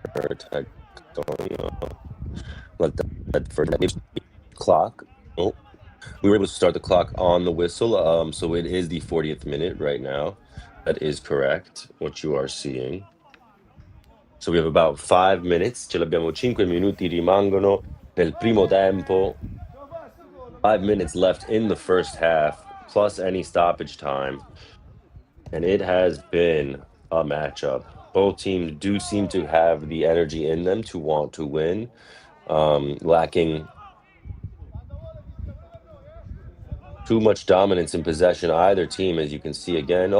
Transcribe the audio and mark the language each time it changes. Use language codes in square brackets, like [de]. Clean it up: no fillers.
[en] Attack going on. Let that for clock. Oh, we were able to start the clock on the whistle. So it is the 40th minute right now. That is correct, what you are seeing. So we have about 5 minutes. [it] Ce l'abbiamo 5 minuti rimangono nel primo tempo. [en] 5 minutes left in the first half, plus any stoppage time. And it has been a matchup. Both teams do seem to have the energy in them to want to win, lacking too much dominance in possession, either team, as you can see again.